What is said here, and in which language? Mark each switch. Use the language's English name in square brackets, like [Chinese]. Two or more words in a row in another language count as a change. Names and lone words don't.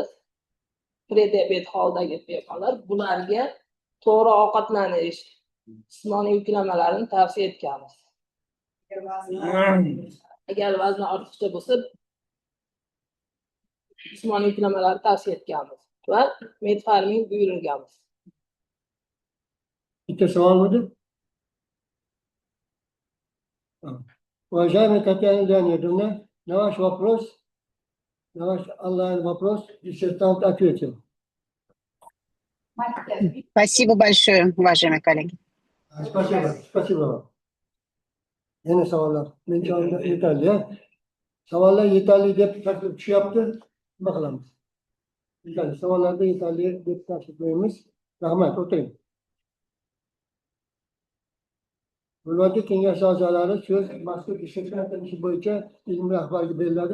[Uzbek] Prediabet holdagi bemorlar bularga to'g'ri ovqatlanish, jismoniy yuklamalarni tavsiya etganmiz. Agar vazni ortiqcha bo'lsa, jismoniy yuklamalarni tavsiya etganmiz va metformin buyurganmiz. Bitta savol bo'ldi. [Russian] Уважаемая Татьяна Леонидовна, на ваш вопрос, на ваш онлайн-вопрос диссертант ответил. Спасибо большое, уважаемые коллеги. Спасибо вам. [Uzbek] Yana savollar. Menga yetarli. Savollar yetarli deb taklif tushyapti. Nima qilamiz? Yetarli. Savollarda yetarli deb takliflaymiz. Rahmat, o'tiring. Viloyat kengashi a'zolari so'z mazkur dissertatsiya ishi bo'yicha ilmiy rahbarga beriladi.